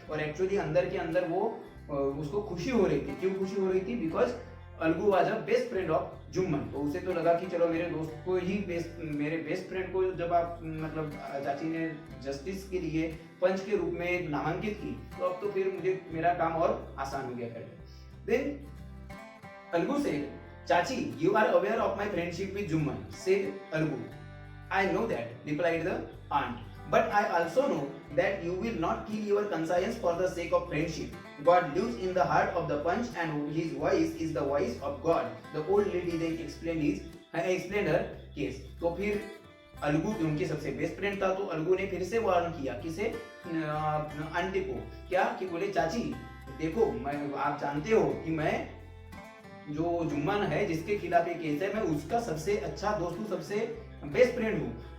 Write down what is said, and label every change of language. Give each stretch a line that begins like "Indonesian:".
Hindi: और एक्चुअली अंदर के अंदर वो उसको खुशी हो रही थी. क्यों खुशी हो रही थी?
English: Because Algu was a best friend of Jumman.
Hindi: तो उसे तो लगा कि चलो मेरे दोस्त को ही मेरे बेस्ट फ्रेंड को जब आप मतलब चाची ने जस्टिस के लिए पंच के रूप में नामांकित की, तो अब तो फिर मुझे मेरा काम और आसान हो गया करके.
English: Then Algu said, "चाची, you are aware of my friendship with Jumman," said Algu. "I know that," replied the aunt. "But I also know that you will not kill your conscience for the sake of friendship. God lives in the heart of the punch and his voice is the voice of God." The old lady then explained her case.
Hindi: तो फिर अलगू उनके सबसे best friend था, तो अलगू ने फिर से warn किया. किसे? आंटी को. क्या कि बोले, चाची देखो, मैं आप जानते हो कि मैं जो जुम्मन है जिसके खिलाफ ये केस है, मैं उसका सबसे अच्छा दोस्त हूँ, सबसे बेस्ट फ्रेंड हूँ.